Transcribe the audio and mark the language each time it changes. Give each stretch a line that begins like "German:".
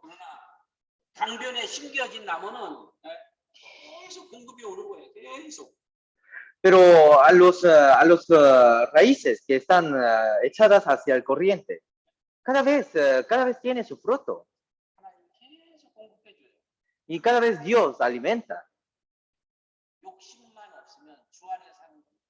Korean: 그러나 강변에 심겨진 나무는 계속 공급이 오는 거예요. 계속.
Spanish: Pero a los raíces que están echadas hacia el corriente, cada vez tiene su fruto.
Korean: 하나님 계속 공급해줘요.
Spanish: Y cada vez Dios alimenta.
Korean: 욕심만 없으면 주 안에 사는 거.